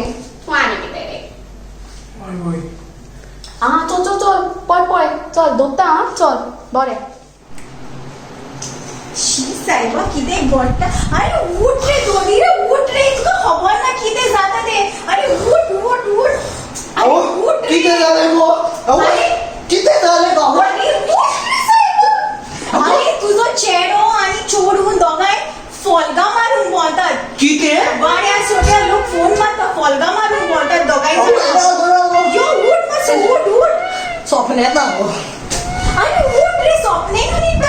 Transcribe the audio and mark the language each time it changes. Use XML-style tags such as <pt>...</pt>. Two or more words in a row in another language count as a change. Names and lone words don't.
<kok>तूं आनी कितें रे? हय चल पळय चल दोत्ता हा चल बरें. शी सायबा कितें घडटा. अरे उठ रे दोनी रे उठ रे. तुका खबर ना कितें जाता तें. अरे उठ. अरे उठ रे. किती झाले गो? अरे किती झाले गो? अरे उठ रे सायबा. अरे तुझो चेडो आनी चोडू दोगांय फॉलगा मारून बोलतात. किती? वाड्या सोट्या लोक फोन मारता फॉलगा मारून बोलतात दोगांय जण. यो उठ मातसो उठ. स्वप्न ना गो. अरे उठ रे स्वप्ने नाही तर.</kok>